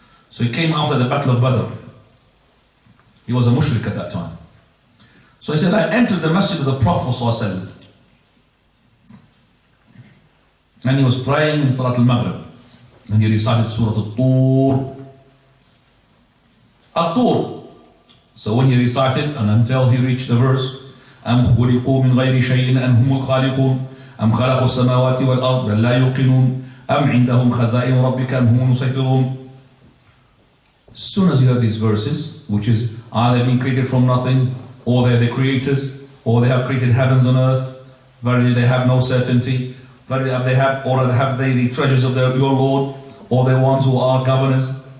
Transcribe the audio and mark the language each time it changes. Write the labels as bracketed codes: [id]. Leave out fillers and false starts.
[en] So he came after the Battle of Badr. He was a mushrik at that time. So he said, I entered the masjid of the Prophet ﷺ, and he was praying in Salat al-Maghrib, and he recited Surah Al-Tur. Al-Tur. So when he recited, and until he reached the verse, [ar] أَمْ خُلِقُوا مِنْ غَيْرِ شَيْءٍ أَمْ هُمُ الْخَالِقُونَ أَمْ خَلَقُوا السَّمَاوَاتِ وَالْأَرْضَ بَلْ لَا يُوقِنُونَ أَمْ عِنْدَهُمْ خَزَائِنُ رَبِّكَ أَمْ هُمُ الْمُسَيْطِرُونَ. [en] As soon as you heard these verses, which is, are they being created from nothing, or they're the creators, or they have created heavens and earth, verily they have no certainty, verily have they the treasures of your Lord, or they're ones who are governors.